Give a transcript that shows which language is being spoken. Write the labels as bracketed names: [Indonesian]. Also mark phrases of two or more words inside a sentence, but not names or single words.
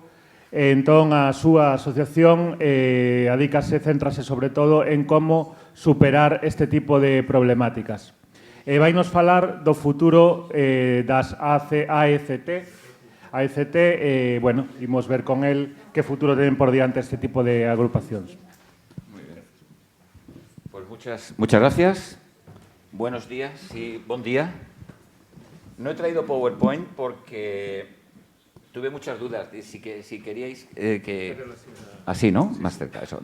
[Galician] Entón, a súa asociación céntrase sobre todo en como superar este tipo de problemáticas. Vai nos falar do futuro das AECT. Bueno, imos ver [Spanish] con el [Galician] que futuro ten por diante este tipo de agrupacións. [Spanish] Muy bien. Pues muchas gracias. Buenos días y buen día. No he traído PowerPoint porque tuve muchas dudas de si queríais que... Así, ¿no? Más cerca, eso.